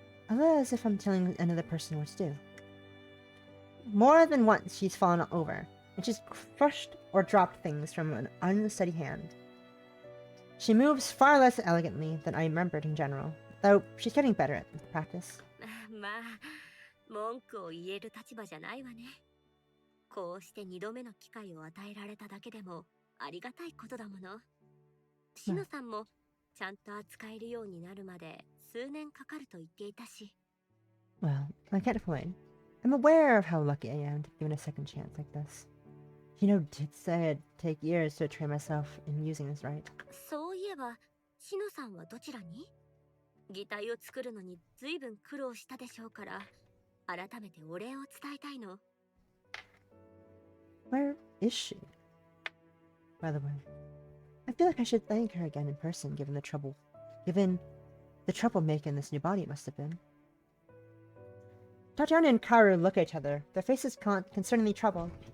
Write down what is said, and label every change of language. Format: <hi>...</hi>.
<en>A little as if I'm telling another person what to do. More than once she's fallen over, and she's crushed or dropped things from an unsteady hand. She moves far less elegantly than I remembered in general, though she's getting better at practice.</en> <ja>まあ、文句を言える立場じゃないわね。こうして2度目の機会を与えられただけでもありがたいことだもの。しのさんもちゃんと扱えるようになるまで数年かかると言っていたし。</ja> <en>Well, I can't complain. I'm aware of how lucky I am to be given a second chance like this. Did say it'd take years to train myself in using this right.</en> <ja>そういえば、しのさんはどちらに？擬態を作るのに随分苦労したでしょうから、改めてお礼を伝えたいの。</ja> <en>Where is she? By the way, I feel like I should thank her again in person given the trouble making this new body must have been. Tatiana and Karu look at each other, their faces concerningly troubled.</en>